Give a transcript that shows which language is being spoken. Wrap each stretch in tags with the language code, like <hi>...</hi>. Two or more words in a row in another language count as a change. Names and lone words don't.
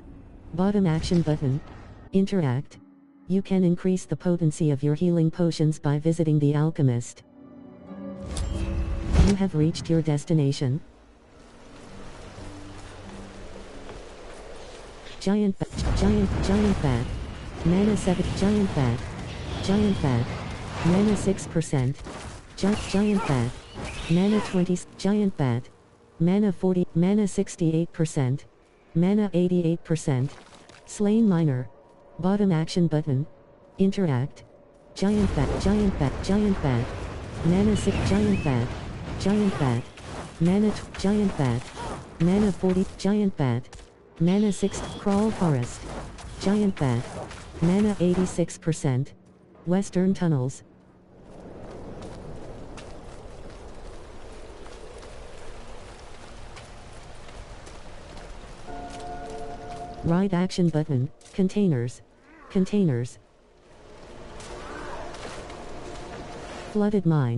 <en>Bottom action button. Interact. You can increase the potency of your healing potions by visiting the alchemist. You have reached your destination. Giant bat. Mana 7. Giant bat. Mana 6%. Giant bat. Mana 20. Giant bat. Mana 40. Mana 68%. Mana 88%. Slain miner. Bottom action button. Interact. Giant bat. Mana 6. Giant bat. Mana giant bat. Mana 40. Giant bat. Mana 6. Crawl forest. Giant bat. Mana 86%. Western tunnels. Right action button. Containers. Flooded mine.</en>